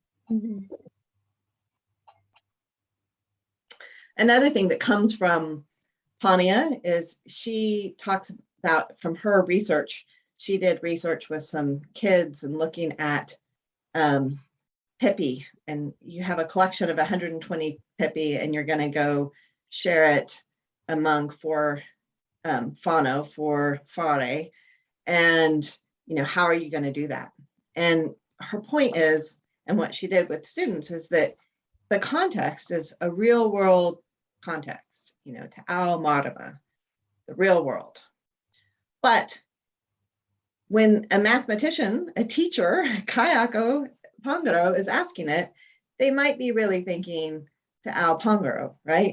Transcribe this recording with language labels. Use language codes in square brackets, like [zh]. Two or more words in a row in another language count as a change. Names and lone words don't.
[en] Another thing that comes from Pania is she talks about, from her research, she did research with some kids and looking at pipi, and you have a collection of 120 pipi, and you're going to go share it among 4 whānau, 4 whare, and, you know, how are you going to do that? And her point is, and what she did with students, is that the context is a real world context, you know, to [mi] Ao mārama, [en] the real world. But when a mathematician, a teacher, [mi] Ao Pāngarau, [en] is asking it, they might be really thinking to [mi] Ao Pāngarau, [en] right?